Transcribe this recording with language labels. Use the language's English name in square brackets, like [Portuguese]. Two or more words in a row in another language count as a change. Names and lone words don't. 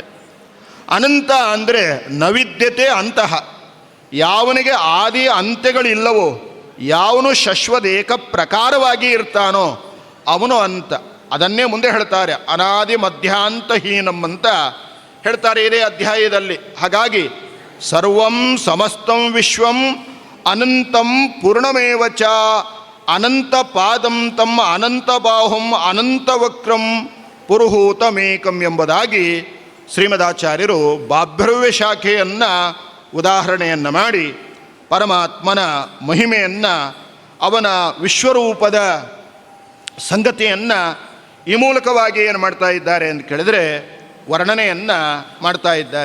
[Kannada] ಅನಂತ ಅಂದರೆ [Sanskrit] ನವಿದ್ಯತೆ ಅಂತಹ, [Kannada] ಯಾವನಿಗೆ ಆದಿ ಅಂತ್ಯಗಳಿಲ್ಲವೋ, ಯಾವನು ಶಶ್ವದೇಕ ಪ್ರಕಾರವಾಗಿ ಇರ್ತಾನೋ ಅವನು ಅಂತ. ಅದನ್ನೇ ಮುಂದೆ ಹೇಳ್ತಾರೆ, [Sanskrit] ಅನಾದಿ ಮಧ್ಯಾಂತಹೀನಂ [Kannada] ಅಂತ ಹೇಳ್ತಾರೆ ಇದೇ ಅಧ್ಯಾಯದಲ್ಲಿ. [Sanskrit] ಹಾಗಾಗಿ ಸರ್ವಂ ಸಮಸ್ತಂ ವಿಶ್ವಂ ಅನಂತಂ ಪೂರ್ಣಮೇವ ಚ ಅನಂತ ಪಾದಂ [Kannada] ತಮ್ಮ [Sanskrit] ಅನಂತ ಬಾಹುಂ ಅನಂತ ವಕ್ರಂ ಪುರುಹೂತಮೇಕಂ [Kannada] ಎಂಬುದಾಗಿ ಶ್ರೀಮದಾಚಾರ್ಯರು ಬಾಭ್ರವ್ಯ ಶಾಖೆಯನ್ನು ಉದಾಹರಣೆಯನ್ನು ಮಾಡಿ ಪರಮಾತ್ಮನ ಮಹಿಮೆಯನ್ನು, ಅವನ ವಿಶ್ವರೂಪದ ಸಂಗತಿಯನ್ನು ಈ ಮೂಲಕವಾಗಿ ಏನು ಮಾಡ್ತಾ ಇದ್ದಾರೆ ಅಂತ ಕೇಳಿದರೆ ವರ್ಣನೆಯನ್ನು ಮಾಡ್ತಾ ಇದ್ದಾರೆ.